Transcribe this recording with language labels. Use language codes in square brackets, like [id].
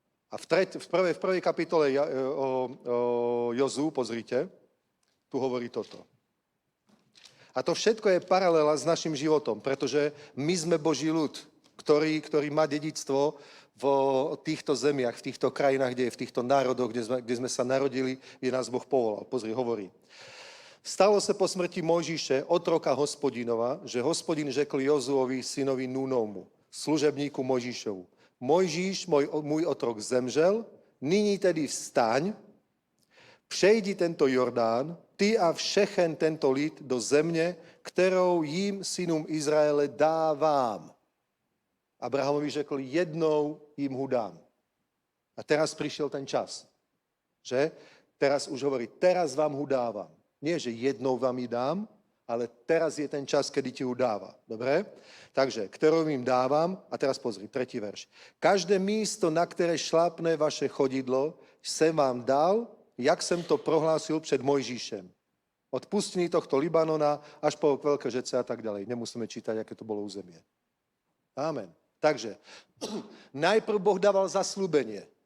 [sk] A v prvej kapitole o Jozú, pozrite, tu hovorí toto. A to všetko je paralela s našim životom, pretože my sme Boží ľud, ktorý má dedičstvo v týchto zemiach, v týchto krajinách, kde je, v týchto národoch, kde sme sa narodili, kde nás Boh povolal. Pozri, hovorí. [cs] Stalo se po smrti Mojžíše, otroka Hospodinova, že Hospodin řekl Jozuovi, synovi Núnovmu, služebníku Mojžíšovu. Mojžíš, můj otrok, zemřel, nyní tedy vstaň, přejdi tento Jordán, ty a všechen tento lid do země, kterou jim synům Izraele dávám. Abrahamovi řekl, jednou jim ho dám. [sk] A teraz prišiel ten čas, že? Teraz už hovorí, teraz vám ho dávam. Nie, že [cs] jednou vám ji dám, [sk] ale teraz je ten čas, kedy ti ho dáva. Dobre? Takže, ktorou im dávam, a teraz pozri, 3. verš. [cs] Každé místo, na které šlápne vaše chodidlo, jsem vám dal, jak jsem to prohlásil před Mojžíšem. [sk] Od pustiny tohto Libanona až po veľké žece a tak ďalej. Nemusíme čítať, aké to bolo územie. Amen. Takže, najprv Boh dával zasľúbenie.